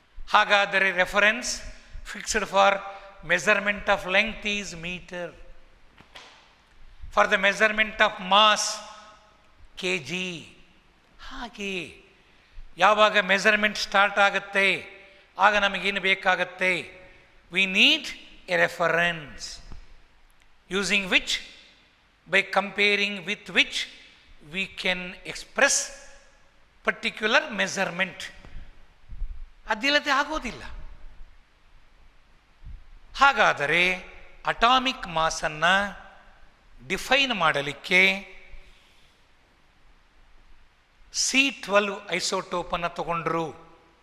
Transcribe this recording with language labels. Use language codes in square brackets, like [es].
[en] ಹಾಗಾದರೆ reference fixed for measurement of length is metre. For the measurement of mass kg. [kn] ಹಾಗೆ ಯಾವಾಗ measurement start ಆಗುತ್ತೆ ಆಗ ನಮಗೇನು ಬೇಕಾಗತ್ತೆ? [en] We need a reference using which, by comparing with which, we can express particular measurement. [kn] ಅದಿಲ್ಲದೆ ಆಗೋದಿಲ್ಲ. ಹಾಗಾದರೆ atomic ಮಾಸನ್ನು define ಮಾಡಲಿಕ್ಕೆ C12 ಐಸೋಟೋಪನ್ನು ತಗೊಂಡ್ರು.